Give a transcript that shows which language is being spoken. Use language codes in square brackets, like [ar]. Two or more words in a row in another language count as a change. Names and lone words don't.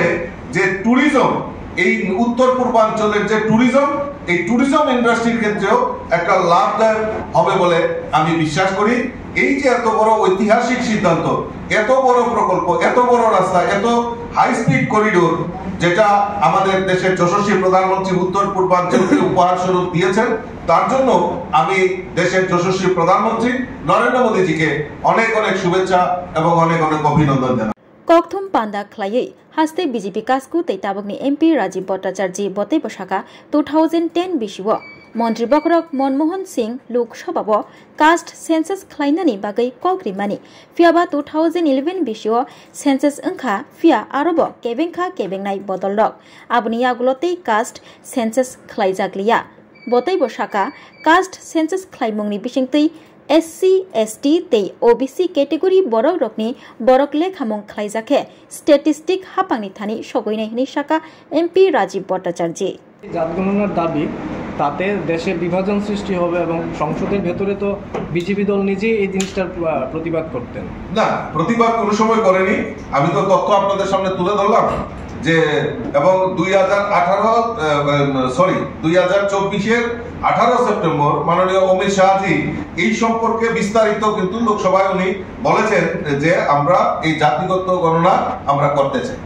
[bn] যে ট্যুরিজম এই উত্তর পূর্বাঞ্চলের যে ট্যুরিজম এই ট্যুরিজম ইন্ডাস্ট্রির ক্ষেত্রেও একটা লাভদায়ক হবে বলে আমি বিশ্বাস করি এই যে এত বড় ঐতিহাসিক সিদ্ধান্ত এত বড় প্রকল্প এত বড় রাস্তা এত হাই স্পিড করিডোর যেটা আমাদের দেশের যশস্বী প্রধানমন্ত্রী উত্তর পূর্বাঞ্চলকে উপহার স্বরূপ দিয়েছেন তার জন্য আমি দেশের যশস্বী প্রধানমন্ত্রী নরেন্দ্র মোদীজিকে অনেক অনেক শুভেচ্ছা এবং অনেক অনেক অভিনন্দন জানাই [trp] kokthum panda khlai haste BJP kasku teitabokni MP Rajiv Bhattacharya botei bosaka 2010 bisiwo মন্ত্রী বকরক মনমোহন সিং লোকসভাব [en] caste census [trp] খ্লাইনানি বাগৈ কগ্রিমানি ফিয়াবা 2011 বিশিও সেন্সাস ওংখা ফিয়া আরব কেবেংখা কেবেংনাই বদলরক আবনি আগুলতেই [en] caste census [trp] খ্লাইজাগলিয়া বতৈ বসাকা [en] caste census [trp] খ্লাইমুংনি বিসিংতৈ SC ST tei OBC category borok rokni borok lekhamung khlaijake statistic hapangni thani sogoinai hini saka MP Rajiv Bhattacharya [bn] জাত গণনার দাবি তাতে দেশে বিভাজন সৃষ্টি হবে এবং সংসদের ভেতরে তো বিজেপি দল নিজেই এই জিনিসটার প্রতিবাদ করতেন না প্রতিবাদ কোনো সময় করেনি আমি তো তথ্য আপনাদের সামনে তুলে ধরলাম যে এবং 2024 18 সেপ্টেম্বর মাননীয় অমিত শাহজি এই সম্পর্কে বিস্তারিত কিন্তু লোকসভায় উনি বলেছেন যে আমরা এই জাতিগত গণনা আমরা করতে চাই